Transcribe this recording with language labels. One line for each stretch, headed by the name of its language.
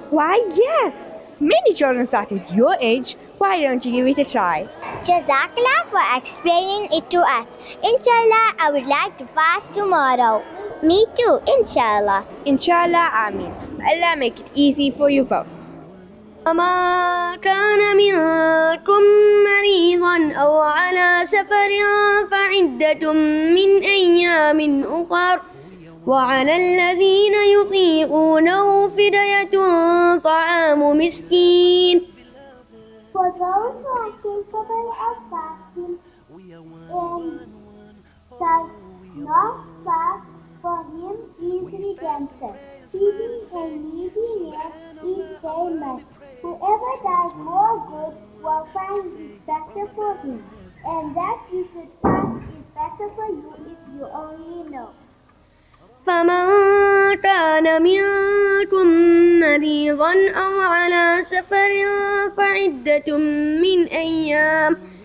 English: Why, yes! Many children start at your age. Why don't you give it a try? Jazakallah for explaining it to us. Inshallah, I would like to fast tomorrow. Me too, inshallah. Inshallah, Ameen. Allah make it easy for you both.
Arabic: وما كان منكم مريضا أو على سفر فعدة من أيام أخر وعلى الذين يطيقونه فدية طعام مسكين.
English: For those who are capable of fasting and does not fast, for him is redemption. Feeding a needy man each day must. Whoever does more good will find it better for him, and that you should fast is better for you if you only know.
Arabic: فمن كان منكم مريضا أو على سفر فعدة من أيام